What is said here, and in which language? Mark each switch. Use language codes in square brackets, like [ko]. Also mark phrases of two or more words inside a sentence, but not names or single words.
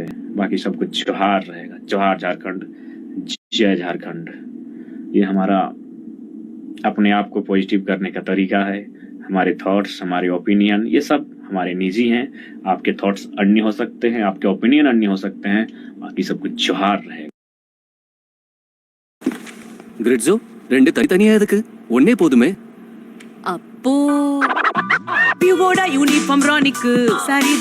[hi] बाकी सब कुछ जोहार रहेगा। जोहार झारखंड, जय झारखंड। ये हमारा अपने आप को पॉजिटिव करने का तरीका है। हमारे थॉट्स, हमारे ओपिनियन, ये सब हमारे निजी हैं। आपके थॉट्स अन्य हो सकते हैं, आपके ओपिनियन अन्य हो सकते हैं, बाकी सब कुछ जोहार रहेगा। [ta] கிரிட்ஸோ, 2 தனித்தனியா எதுக்கு? ஒண்ணே போதுமே. அப்போ பியூவோட யூனிஃபார்ம் ராணிக்கு சரிதான்.